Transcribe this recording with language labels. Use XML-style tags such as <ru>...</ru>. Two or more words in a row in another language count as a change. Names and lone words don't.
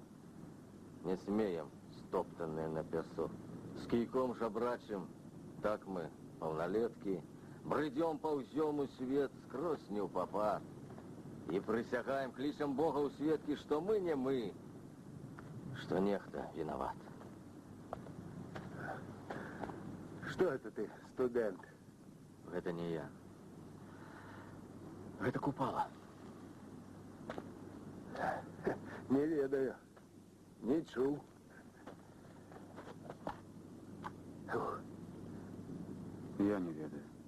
<be>Не смеем, стоптаныя на пясок. С кійком жабрачым, так мы, малналеткі, брыдзём паўзём у свет скрозь не ў папад. І прысягаем, клічам Бога ў сведкі, што мы не мы, што нехта вінават.</be> <ru>Что это ты, студент?</ru> <be>Гэта не я. Гэта Купала. Не ведаю. Не чуў. Я не ведаю.</be>